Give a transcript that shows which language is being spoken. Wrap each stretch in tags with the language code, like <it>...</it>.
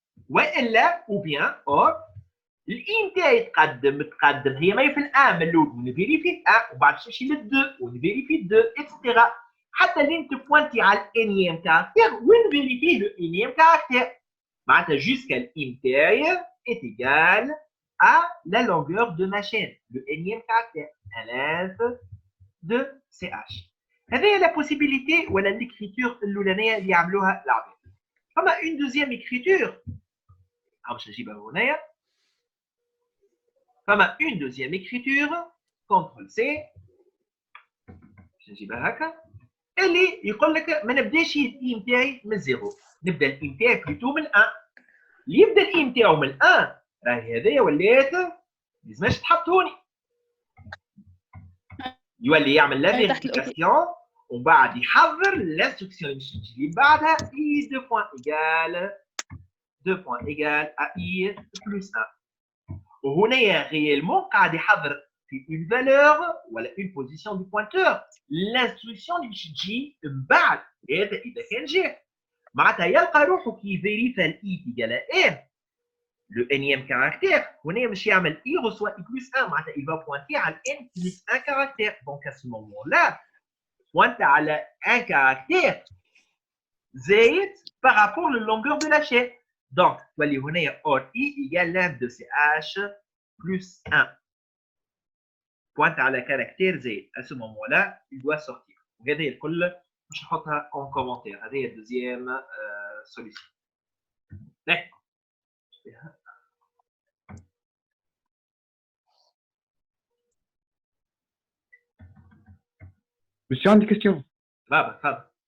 <ar>والا او بيان اور الاي نتاعي تقدم هي ما في الان من الاول ونفيريفي ان وبعد تمشي للدو ونفيريفي الدو اكسترا حتى لين تبوانتي على الانيام كاركتير ونفيريفي لو انيام كاركتير. معناتها جوسكا الاي نتاعي</ar> <fr>est égal à la longueur de ma chaîne, le énième caractère, à l'intérieur de CH.</fr> <ar>هذه la possibilité ولا l'écriture الأولانية اللي يعملوها العباد.</ar> <fr>فما une deuxième écriture.</fr> <ar>باش نجيبها هنايا.</ar> <fr>فما une deuxième écriture CTRL C.</fr> <ar>باش نجيبها هكا. اللي يقول لك ما نبداش الاي نتاعي من زيرو، نبدا الاي نتاعي بلوتو من 1. اللي يبدا الاي نتاعو من 1 راهي هذايا ولات لازماش تحط هوني، يولي يعمل لا فيريفيكاسيون ومن بعد يحضر الانستركسيون اللي تجي بعدها اي دو بوان ايكال</ar> <fr>2 points égale à I plus 1. وهنا réellement قاعد يحضر في une valeur ولا une position du pointeur. L'instruction</fr> <ar>اللي باش تجي من بعد هذا إذا كان جاء معناتها يلقى روحه كي فيريفا الإي تيجال ان le énième caractère. هنا مش يعمل</ar> <fr>I reçoit I plus 1 معناتها il va pointer على n plus 1 caractère. Donc à ce moment-là pointe</fr> <ar>على</ar> <fr>un caractère زائد par rapport à la longueur de la chaîne. Donc, تولي هنا or I égale l'un de CH plus 1. Pointe à la caractère Z. À ce moment-là, il doit sortir. Regardez le كل مش نحطها en commentaire.</fr> <ar>هذه الدوزيام solution.</ar> <fr>D'accord. Monsieur, une question.</fr> <ar>بابا تفضل.</ar>